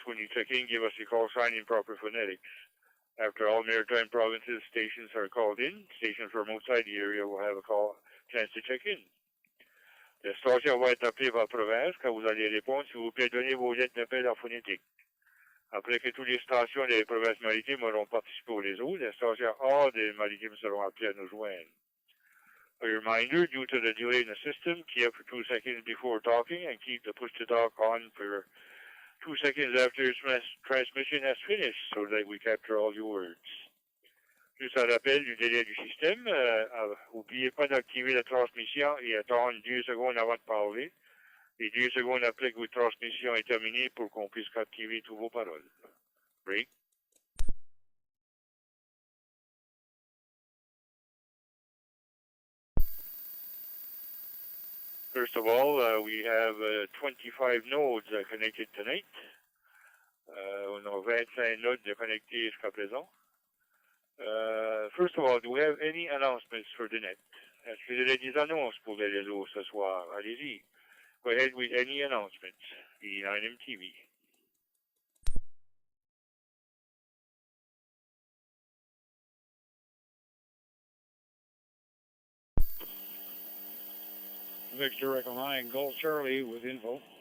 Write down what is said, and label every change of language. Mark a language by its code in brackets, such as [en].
[en] When you check in, give us a call sign in proper phonetics. After all maritime provinces stations are called in, stations from outside the area will have a chance to check in. [fr] La station va être appelée par province. Quand vous allez répondre, s'il vous plaît, donnez vos lettres d'appel en phonétique. Après que toutes les stations des provinces maritimes auront participé au réseau, les stations hors des maritimes seront appelées à nous joindre. [en] A reminder, due to the delay in the system, key up for 2 seconds before talking and keep the push-to-talk on for 2 seconds after transmission has finished so that we capture all your words. [fr] Juste un rappel du délai du système, n'oubliez pas d'activer la transmission et attendre 2 secondes avant de parler. Les 2 secondes après que votre transmission est terminée pour qu'on puisse captiver toutes vos paroles. [en] Break. First of all, we have 25 nodes connected tonight. [fr] On a 25 nodes connectés jusqu'à présent. [en] First of all, do we have any announcements for the net? [fr] Est-ce que vous avez des annonces pour les réseaux ce soir? Allez-y. [en] Go ahead with any announcements. The 9MTV. Victor Echo 9, Gold Charlie with info.